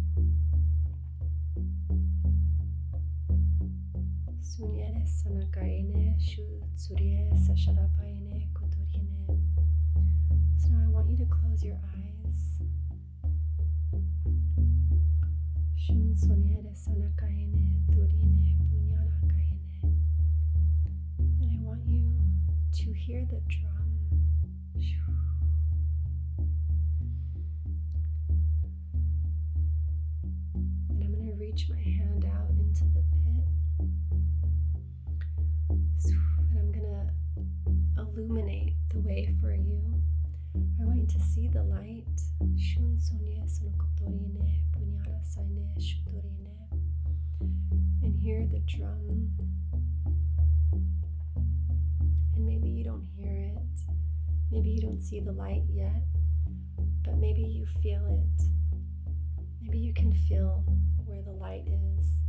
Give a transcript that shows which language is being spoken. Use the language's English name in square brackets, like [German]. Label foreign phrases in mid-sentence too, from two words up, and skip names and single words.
[Shipibo-Conibo] Sunyere sanakaine, shu tsurie sasharapaine kutorine. [English] So now I want you to close your eyes. [Shipibo-Conibo] Shun soniere sanakaine, turine punyara kaine. [English] And I want you to hear the drum. And I'm going to reach my hand out into the pit. And I'm going to illuminate the way for you. I want you to see the light. [Shipibo-Conibo] Shun sonye sonokotorine punyara saine shutorine. [English] And hear the drum. And maybe you don't hear it. Maybe you don't see the light yet. But maybe you feel it. Maybe you can feel where the light is.